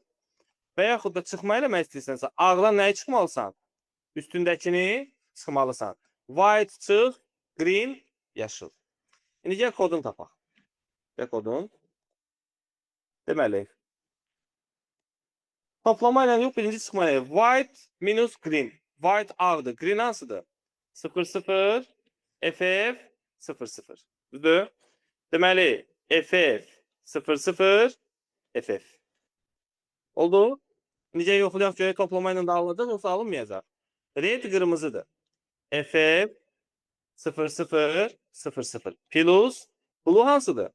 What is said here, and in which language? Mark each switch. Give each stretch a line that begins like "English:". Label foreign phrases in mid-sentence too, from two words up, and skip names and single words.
Azerbaijani: Və yaxud da çıxma eləmək istəyirsənsə, ağdan nəyi çıxmalısan? Üstündəkini çıxmalısan. White çıx, green, yaşıl. İndi gəl kodunu tapaq. Gəl kodun. Deməli, toplama ilə yox, birinci çıxma ilə.
English: White minus green.
Azerbaijani: White ağdır. Green hansıdır? 00 FF 00. Düzdür? Deməli, FF 00 FF. Oldu? Necə yoxlayaq görək, toplama ilə də alınacaq, yoxsa alınmayacaq? Red qırmızıdır. FF 00 00
English: plus blue
Azerbaijani: hansıdır?